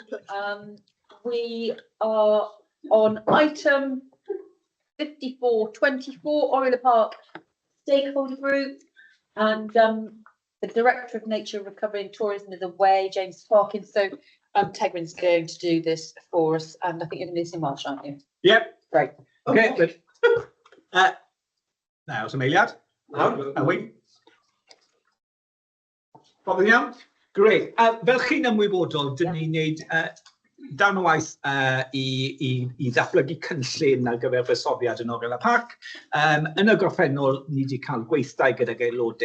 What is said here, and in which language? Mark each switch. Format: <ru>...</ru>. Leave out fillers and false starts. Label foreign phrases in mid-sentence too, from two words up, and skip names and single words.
<en>We are on item 5424, Oriel Park Stakeholder Group, and the Director of Nature Recovery and Tourism is away, James Parkins. So Tegrin's going to do this for us, and I think you're going to do this in Welsh, aren't you? Yep. Great. Okay, good.</en> <cy>Nawr, symeiliad.</cy> <en>Are we?</en> <cy>Bob yn iawn? Grêt. Fel chi'n ymwybodol, dyn ni'n neud darn o waith i ddatblygu cynllun ar gyfer fusoddiad yn Oriel Park. Yn y gorffennol, ni wedi cael gweithdai gydag aelodau.</cy>